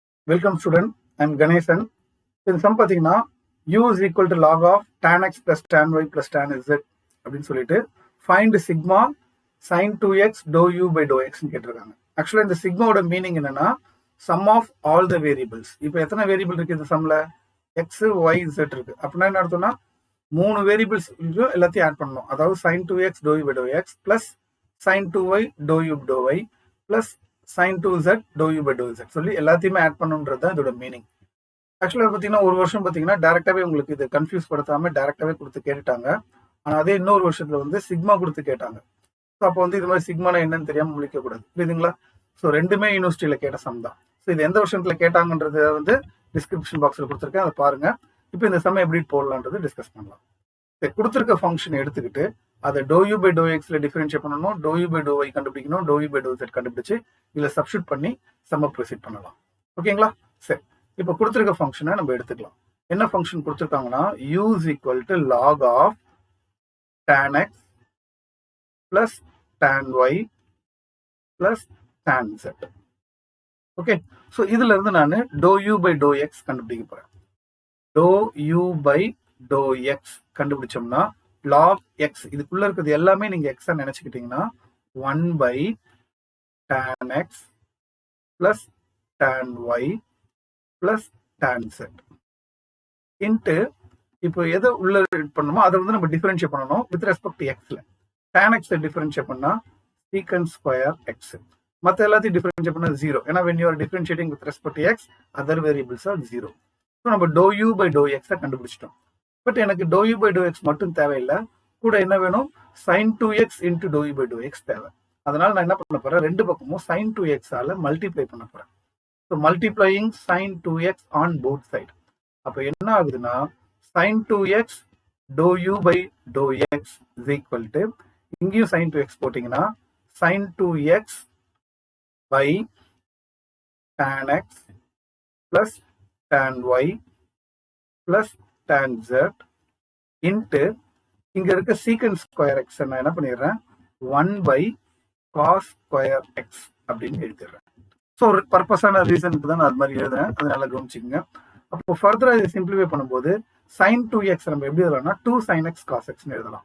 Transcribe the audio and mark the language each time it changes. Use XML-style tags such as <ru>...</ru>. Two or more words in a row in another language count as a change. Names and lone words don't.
<en>Welcome student, I am Ganeshan.</en> <ta>இந்த சம் பார்த்தீங்கன்னா</ta> <en>u is equal to log of tan x plus tan y plus tan z</en> <ta>அப்படின்னு சொல்லிட்டு</ta> <en>find sigma sin 2x dou u by dou x</en> <ta>கேட்டிருக்காங்க. ஆக்சுவலாக இந்த சிக்மாவோட மீனிங் என்னன்னா</ta> <en>sum of all the variables.</en> <ta>இப்போ எத்தனை வேரியபிள் இருக்கு இந்த சம்ல? எக்ஸ் ஒய் z இருக்கு. அப்படின்னா என்ன அர்த்தம்னா 3 வேரியபிள்ஸ் எல்லாத்தையும் ஆட் பண்ணணும். அதாவது</ta> <en>sin 2x dou u by dou x plus sin 2y dou u by dou y plus sin 2z dou u by dou z</en> <ta>சொல்லி எல்லாத்தையுமே ஆட் பண்ணுன்றது தான் இதோட மீனிங். ஆக்சுவலாக பார்த்தீங்கன்னா ஒரு வருஷம் பார்த்தீங்கன்னா டேரெக்டாகவே உங்களுக்கு இது கன்ஃபியூஸ் படுத்தாமல் டேரெக்டாகவே கொடுத்து கேட்டுட்டாங்க. ஆனால் அதே இன்னொரு வருஷத்தில் வந்து சிக்மா கொடுத்து கேட்டாங்க. ஸோ அப்போ வந்து இது மாதிரி சிக்மானா என்னன்னு தெரியாமல் முழிக்கக்கூடாது, புரியுதுங்களா? ஸோ ரெண்டுமே யூனிவர்சிட்டியில் கேட்ட சம் தான். ஸோ இது எந்த வருஷத்தில் கேட்டாங்கன்றத வந்து</ta> <en>description box</en> <ta>கொடுத்துருக்கேன், அதை பாருங்க. இப்போ இந்த சம் எப்படி போடலான்றது டிஸ்கஸ் பண்ணலாம். கொடுத்துருக்க ஃபங்க்ஷன் எடுத்துக்கிட்டு அதை</ta> <en>dou u by dou x</en> <ta>டிஃபரன்ஷியேட் பண்ணணும்,</ta> <en>dou u by dou y</en> <ta>கண்டுபிடிக்கணும்,</ta> <en>dou u by dou z</en> <ta>கண்டுபிடிச்சு இதில் சப்ஸ்டியூட் பண்ணி சம்ம ப்ரொசீட் பண்ணலாம். ஓகேங்களா? சரி, இப்போ கொடுத்துருக்க ஃபங்க்ஷனை நம்ம எடுத்துக்கலாம். என்ன ஃபங்க்ஷன் கொடுத்துருக்காங்கன்னா</ta> <en>u is equal to log of tan x plus tan y plus tan z.</en> <ta>ஓகே, ஸோ இதுல இருந்து நான்</ta> <en>dou u by dou x</en> <ta>கண்டுபிடிக்க போறேன்.</ta> <en>dou u by dou x</en> <ta>கண்டுபிடிச்சோம்னா</ta> <en>log x</en> <ta>இதுக்குள்ள இருக்கிறது எல்லாமே நீங்க x நினைச்சுக்கிட்டீங்கன்னா</ta> <en>1 by tan x plus tan y plus tan z</en> <ta>இன்ட்டு இப்போ எதை உள்ள பண்ணணுமோ அதை வந்து நம்ம டிஃபரன்ஷியேட் பண்ணணும்</ta> <en>with respect to x. tan x</en> <ta>டிஃபரன்ஷியேட் பண்ணா</ta> <en>secant square x,</en> <ta>மற்ற எல்லாத்தையும் டிஃபரன்ஷியேட் பண்ணா 0.</ta> <en>ஏன்னா when you are differentiating with respect to x other variables are 0.</en> <ta>ஸோ நம்ம</ta> <en>dou u by dou x</en> <ta>கண்டுபிடிச்சிட்டோம். பட் எனக்கு</ta> <en>dou u by dou x</en> <ta>மட்டும் தேவையில்லை, கூட என்ன வேணும்?</ta> <en>sin 2x into dou u by dou x</en> <ta>தேவை. அதனால நான் என்ன பண்ண போறேன், ரெண்டு பக்கமும்</ta> <en>sin 2x</en> <ta>ஆல மல்டிப்ளை பண்ண போறேன்.</ta> <en>So multiplying sin 2x on both side.</en> <ta>அப்போ என்ன ஆகுதுன்னா</ta> <en>sin 2x dou u by dou x is equal to,</en> <ta>இங்கேயும்</ta> <en>sin 2x</en> <ta>போட்டிங்கன்னா</ta> <en>sin 2x by tan x plus tan y plus tan z into</en> <ta>இங்க இருக்க</ta> <en>secant square x</en> <ta>நான் என்ன பண்ணிடுறேன்</ta> <en>1 by cos square x</en> <ta>அப்படின்னு எழுதிடுறேன். ஸோ ஒரு பர்பஸான ரீசனுக்கு தான் நான் அது மாதிரி எழுதுறேன், அதனால கவனிச்சுக்கோங்க. அப்போ ஃபர்தரா இதை சிம்பிளிஃபை பண்ணும்போது</ta> <en>sin 2x</en> <ta>நம்ம எப்படி எழுதலாம்னா</ta> <en>2 sin x cos x</en> <ta>எழுதலாம்.</ta>